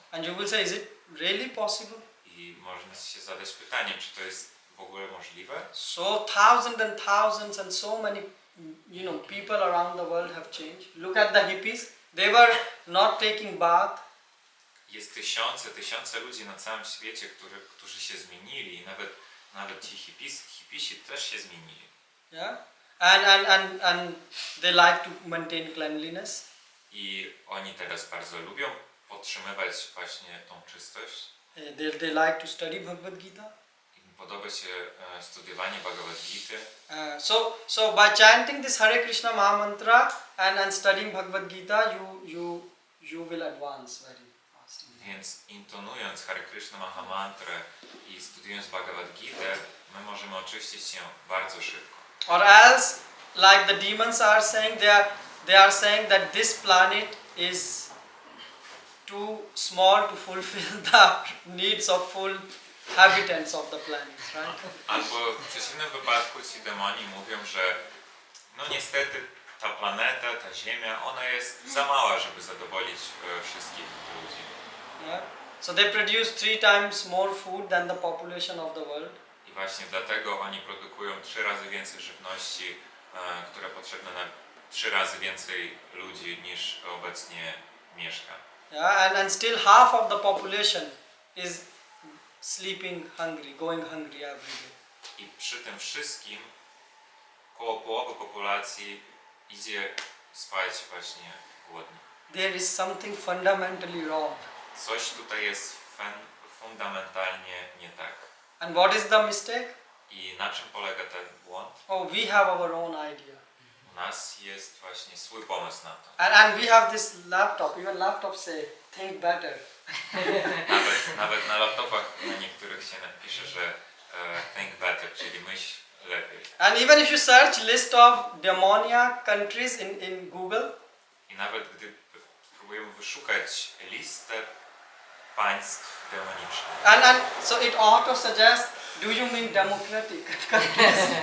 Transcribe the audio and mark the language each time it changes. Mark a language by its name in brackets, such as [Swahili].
[English] And you will say, is it really possible? [Polish] I można się zadać pytanie, czy to jest w ogóle możliwe? [English] So thousands and so many, people around the world have changed. Look at the hippies. They were not taking bath. [Polish] Jest tysiące ludzi na całym świecie, którzy się zmienili i nawet ci hipisi też się zmienili. [English] Yeah, and they like to maintain cleanliness. [Polish] I oni teraz bardzo lubią podtrzymywać właśnie tą czystość. [English] They like to study Bhagavad Gita. [Polish] Im podoba się studiowanie Bhagavad Gity. [English] So by chanting this Hare Krishna Maha Mantra and studying Bhagavad Gita, you will advance very fast. [Polish] Więc intonując Hare Krishna Maha Mantrę i studiując Bhagavad Gitę, my możemy oczyścić się bardzo szybko. [English] Or else, like the demons are saying, they are saying that this planet is too small to fulfill the needs of full habitants of the planet, right? [Polish] Albo w przeciwnym wypadku ci demoni mówią, że no niestety ta planeta, ta Ziemia, ona jest za mała, żeby zadowolić wszystkich ludzi. [English] Yeah. So they produce 3 times more food than the population of the world. [Polish] I właśnie dlatego oni produkują 3 razy więcej żywności, które potrzebne na 3 razy więcej ludzi niż obecnie mieszka. [English] Yeah, and still half of the population is sleeping hungry, going hungry every day. [Polish] I przy tym wszystkim około połowy populacji idzie spać właśnie głodni. [English] There is something fundamentally wrong. [Polish] Coś tutaj jest fundamentalnie nie tak. [English] And what is the mistake? [Polish] I na czym polega ten błąd? [English] Oh, we have our own idea. [Polish] U nas jest właśnie swój pomysł na to. [English] And we have this laptop, even laptops say, think better. [Polish] Nawet na laptopach na niektórych się napisze, że [English] think better, [Polish] czyli myśl lepiej. [English] And even if you search list of demoniac countries in Google, [Polish] I nawet gdy próbujemy wyszukać listę państw demonicznych, [English] and so it auto suggests, do you mean democratic countries?